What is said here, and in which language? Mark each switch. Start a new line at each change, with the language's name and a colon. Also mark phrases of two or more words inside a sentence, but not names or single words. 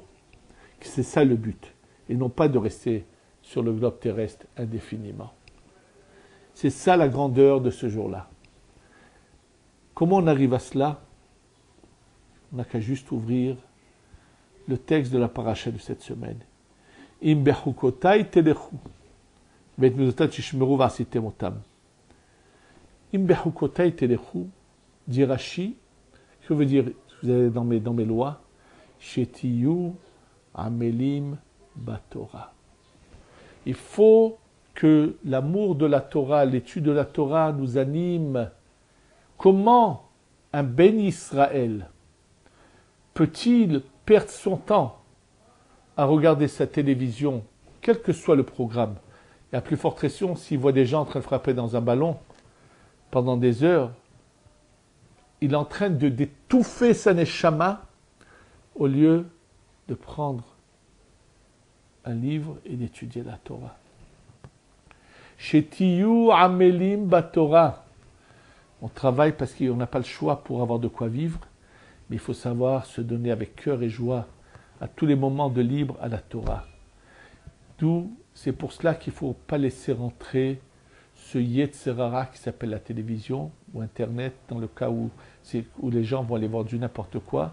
French: C'est ça le but, et non pas de rester sur le globe terrestre indéfiniment. C'est ça la grandeur de ce jour-là. Comment on arrive à cela? On n'a qu'à juste ouvrir le texte de la paracha de cette semaine.
Hebrew: אם בחקתי תלכו, ואת מצותי תשמרו ועשיתם אתם. אם בחקתי תלכו,
French: dit Rashi, que veut dire, vous allez dans mes lois,
Hebrew: שתהיו עמלים בתורה.
French: Il faut que l'amour de la Torah, l'étude de la Torah nous anime. Comment un Ben Israël peut-il perdre son temps à regarder sa télévision, quel que soit le programme, et à plus forte raison, s'il voit des gens en train de frapper dans un ballon pendant des heures, il est en train d'étouffer sa neshama au lieu de prendre un livre et d'étudier la Torah.
Hebrew: שתהיו עמלים בתורה.
French: On travaille parce qu'on n'a pas le choix pour avoir de quoi vivre, mais il faut savoir se donner avec cœur et joie à tous les moments de libre à la Torah. D'où, c'est pour cela qu'il ne faut pas laisser rentrer ce
Hebrew: יצר הרע
French: qui s'appelle la télévision ou Internet, dans le cas où les gens vont aller voir du n'importe quoi.